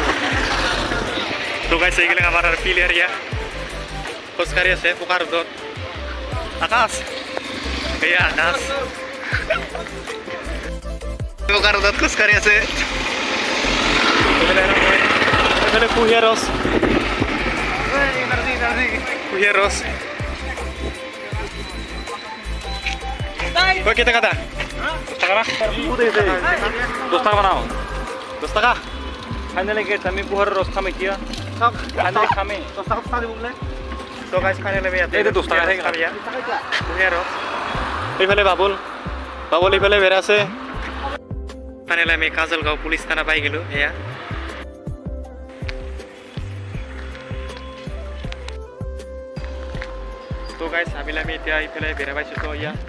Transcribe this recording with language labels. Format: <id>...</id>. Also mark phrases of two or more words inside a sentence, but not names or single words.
<as>তো গাইস এইগিলা আমাৰ আৰু</as> <en>field area</en> <as>খোজকাঢ়ি আছে পকা ৰ'দত। আকাশ এয়া আকাশ পকা ৰ'দত খোজকাঢ়ি আছে। এইফালে কুঁহিয়াৰ ৰস কই কেই টাকা দা 10 টাকা না 10 টাকা বানাও 10 টাকা ফাইনালি গেট আমি পুহৰ ৰস খামে কিয়া সব ফাইনালি খামে 10 টাকা দিব বলে। তো গাইস ফাইনালি আমি এই 10 টাকা খাম ইয়া কুঁহিয়াৰ ৰস। এইফালে বাবুল এইফালে বেৰা আছে। ফাইনালি আমি কাজলগাঁও পুলিচ থানা পাই গ'লো। এয়া তো গাইস আমি এতিয়া এইফালে বেৰা পাইছোঁ।</as>